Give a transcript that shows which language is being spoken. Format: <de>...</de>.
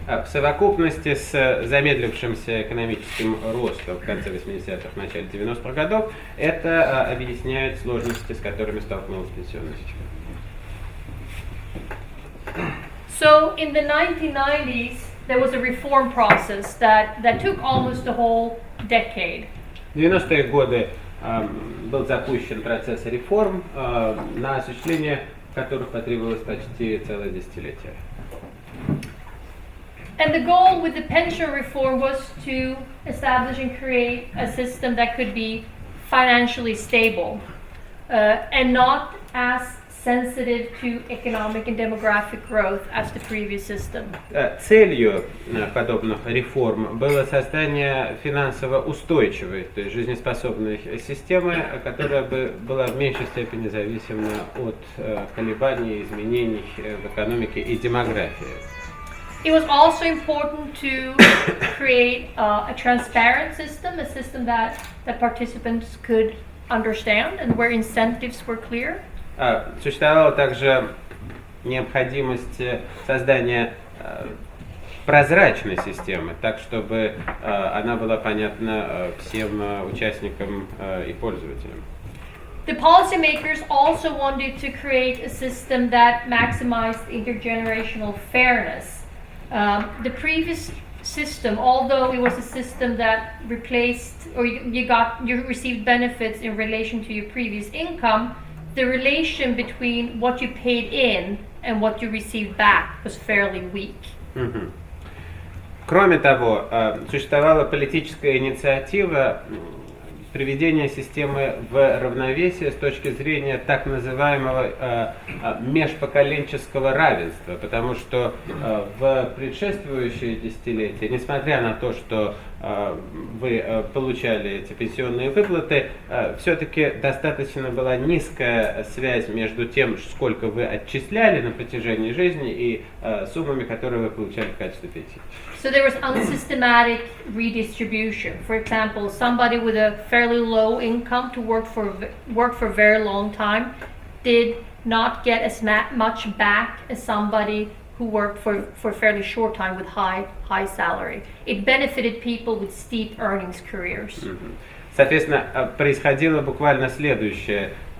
<ru>В совокупности с замедлившимся экономическим ростом в конце 80-х, начале 90-х годов, это объясняет сложности, с которыми столкнулась пенсионная система.</ru> <en>So in the 1990s, there was a reform process that took almost a whole decade.</en> <ru>В 90-е годы был запущен процесс реформ, на осуществление которых потребовалось почти целое десятилетие.</ru> <en>And the goal with the pension reform was to establish and create a system that could be financially stable and not as sensitive to economic and demographic growth as the previous system.</en> <ru>Целью подобных реформ было создание финансово устойчивой, то есть жизнеспособной системы, которая бы была в меньшей степени зависима от колебаний, изменений в экономике и демографии.</ru> <en>It was also important to create a transparent system, a system that participants could understand and where incentives were clear.</en> <ru>Существовала также необходимость создания прозрачной системы, так чтобы она была понятна всем участникам и пользователям.</ru> <en>The policymakers also wanted to create a system that maximized intergenerational fairness. The previous system, although it was a system that replaced or you received benefits in relation to your previous income, the relation between what you paid in and what you received back was fairly weak.</en> <ru>Кроме того, существовала политическая инициатива приведения системы в равновесие с точки зрения так называемого межпоколенческого равенства, потому что в предшествующие десятилетия, несмотря на то, что вы получали эти пенсионные выплаты, все-таки достаточно была низкая связь между тем, сколько вы отчисляли на протяжении жизни, и суммами, которые вы получали в качестве пенсии.</ru> <en>So there was unsystematic redistribution. For example, somebody with a fairly low income to work for a very long time did not get as much back as somebody who worked for a fairly short time with high salary. It benefited people with steep earnings careers.</en> <ru>Соответственно, происходило буквально следующее.</ru>